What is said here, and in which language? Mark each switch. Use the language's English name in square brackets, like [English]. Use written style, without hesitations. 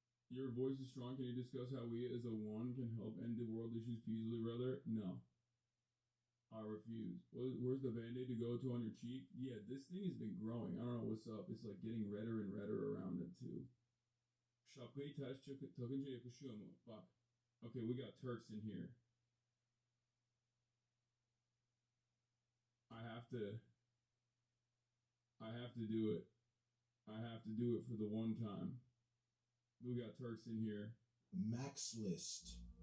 [English] Your voice is strong. Can you discuss how we as a one can help end the world issues peacefully, brother? No. I refuse. Where's the band-aid to go to on your cheek? Yeah, this thing has been growing. I don't know what's up. It's like getting redder and redder around it too. [Turkish] Şapkayı ters takınca yakışıyor mu? Bak. [English] Okay, we got Turks in here. I have to do it. I have to do it for the one time. We got Turks in here. Max List.